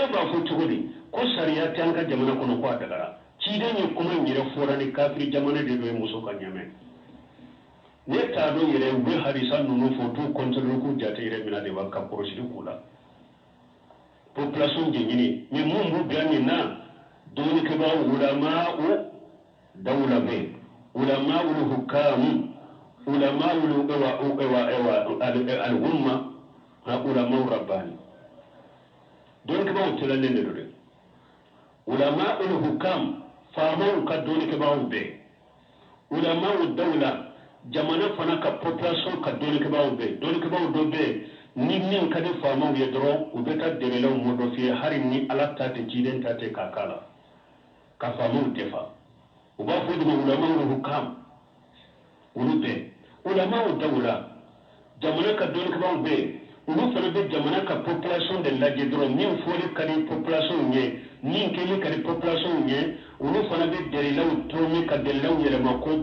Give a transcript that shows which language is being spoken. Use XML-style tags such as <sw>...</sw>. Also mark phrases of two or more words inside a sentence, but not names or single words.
<bm>b'a fɔ cogo di ko sariya tɛ an ka jamana kɔnɔ ko a dagara ciden ye kuma in yɛrɛ fɔra ni kafiri jamana de don ye muso ka ɲɛmɛ ne t'a dɔn yɛrɛ u bɛ hadisa ninnu fɔ t'u contrôler k'u jate yɛrɛ mina de b'a ka kɔlɔsili k'u la population de ɲini mais mun b'u bila nin na dɔɔnikɛbaa</bm> <ar>علماء الدولة</ar> <bm>bɛ</bm> <ar>علماء الحكام علماء الأمة علماء رباني</ar> <bm>dɔɔnikɛbaaw tɛlɛlen de don dɛ</bm> <ar>علماء الحكام</ar> <bm>faamaw ka dɔɔnikɛbaaw bɛ</bm> <ar>علماء الدولة</ar> <bm>jamana fana ka population ka dɔɔnikɛbaaw bɛ dɔɔnikɛbaaw dɔ bɛ ni min ka di faamaw ye dɔrɔn u bɛ taa dɛmɛlaw mɔdɔ f'i ye hali ni ala ta tɛ ciden ta tɛ k'a k'a la ka faamaw defa u b'a fɔ de ma</bm> <ar>علماء الحكام</ar> <bm>olu bɛ</bm> <ar>علماء الدولة</ar> <bm>jamana ka dɔɔnikɛbaaw bɛ olu fana bɛ jamana ka population de lajɛ dɔrɔn min fɔli ka di population ye min kɛli ka di population ye olu fana bɛ dɛlilaw tɔrɔmi ka dɛlilaw yɛlɛma ko</bm>